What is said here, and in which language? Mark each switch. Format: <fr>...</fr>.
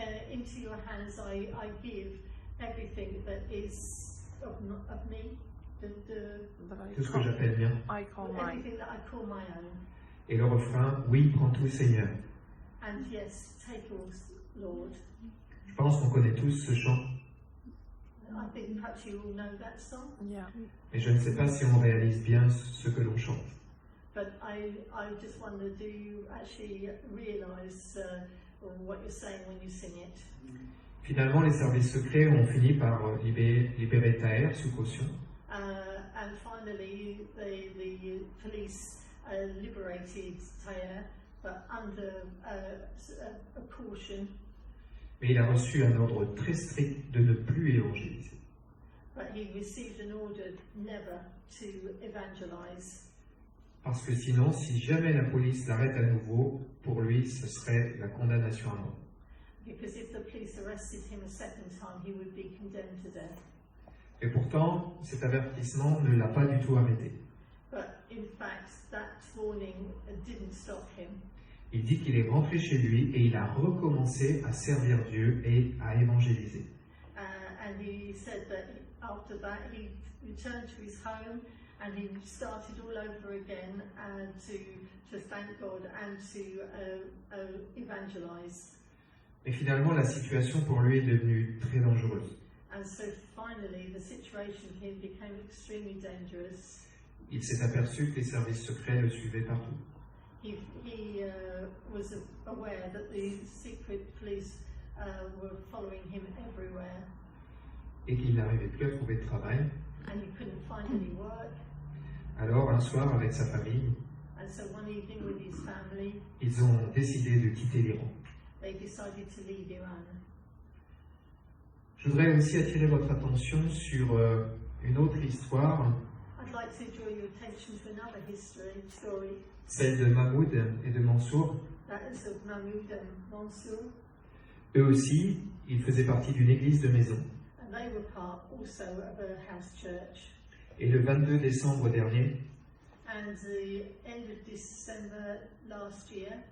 <en>Into your hands I give everything that is of me,</en> <fr>Tout ce que j'appelle mien.</fr> <en>everything that I call my own.</en> <fr>Et le refrain, oui, prends tout, Seigneur.</fr> <en>And yes, take all, Lord.</en> <fr>Je pense qu'on connaît tous ce chant,</fr> <en>I think perhaps you all know that song, Yeah.</en> <fr>mais je ne sais pas si on réalise bien ce que l'on chante.</fr> <en>But I just wonder, do you actually realise what you're saying when you sing it?</en> <fr>Finalement, les services secrets ont fini par libérer Taher sous caution.</fr> <en>And finally, the police liberated Taher, but under a caution.</en> <fr>Mais il a reçu un ordre très strict de ne plus évangéliser.</fr> <en>But he received an order never to evangelize.</en> <fr>Parce que sinon, si jamais la police l'arrête à nouveau, pour lui, ce serait la condamnation à mort.</fr> <en>Because if the police arrested him a second time, he would be condemned to death.</en> <fr>Et pourtant, cet avertissement ne l'a pas du tout arrêté.</fr> <en>But in fact, that warning didn't stop him.</en> <fr>Il dit qu'il est rentré chez lui et il a recommencé à servir Dieu et à évangéliser.</fr> <en>And he said that after that, he returned to his home and he started all over again to thank God and to evangelize.</en> <fr>Mais finalement, la situation pour lui est devenue très dangereuse.</fr> <en>And so finally, the situation for him became extremely dangerous.</en> <fr>Il s'est aperçu que les services secrets le suivaient partout.</fr> <en>He was aware that the secret police were following him everywhere.</en> <fr>Et qu'il n'arrivait plus à trouver de travail.</fr> <en>And he couldn't find any work.</en> <fr>Alors, un soir, avec sa famille,</fr> <en>And so one evening with his family,</en> <fr>ils ont décidé de quitter l'Iran.</fr> <en>they decided to leave Iran.</en> <fr>Je voudrais aussi attirer votre attention sur une autre histoire,</fr> <en>I'd like to draw your attention to another story,</en> <fr>celle de Mahmoud et de Mansour.</fr> <en>that is of Mahmoud and Mansour,</en> <fr>Eux aussi, ils faisaient partie d'une église de maison.</fr> <en>and they were part also of a house church.</en> <fr>Et le 22 décembre dernier,</fr> <en>And the end of December last year,</en>